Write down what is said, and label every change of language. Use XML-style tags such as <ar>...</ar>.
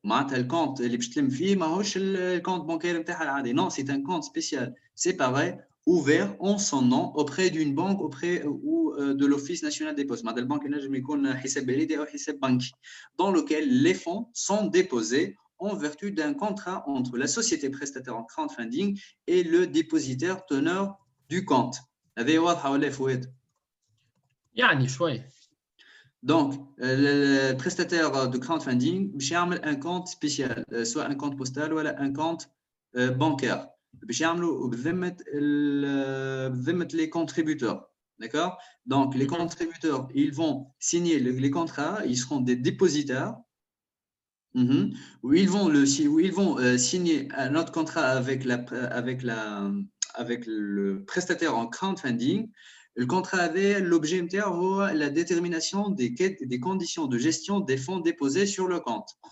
<fr>Le compte le compte bancaire, non, c'est un compte spécial séparé ouvert en son nom auprès d'une banque ou de l'Office national des postes, dans lequel les fonds sont déposés en vertu d'un contrat entre la société prestataire en crowdfunding et le dépositaire teneur du compte. Donc, le prestataire de crowdfunding, il y a un compte spécial, soit un compte postal ou un compte bancaire.</fr> <ar>باش يعملوا بذمة</ar> <fr>les contributeurs. D'accord? Donc, les contributeurs, ils vont signer les contrats, ils seront des dépositaires, où ils vont, signer un autre contrat avec le prestataire en crowdfunding. Le contrat avait l'objet la détermination des conditions de gestion des fonds déposés sur le compte.</fr>